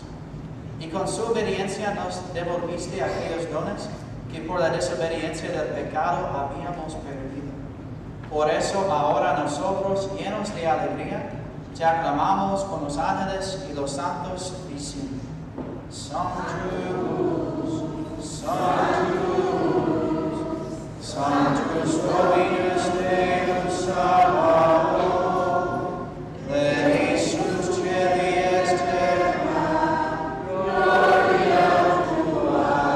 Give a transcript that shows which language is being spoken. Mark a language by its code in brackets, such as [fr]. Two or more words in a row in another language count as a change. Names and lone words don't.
[es] Y con su obediencia nos devolviste aquellos dones que por la desobediencia del pecado habíamos perdido. Por eso ahora nosotros, llenos de alegría, te aclamamos con los ángeles y los santos, diciendo: [la] Sanctus, Sanctus, Sanctus Dominus Deus Sabaoth, plenius celi et terra, gloria tua,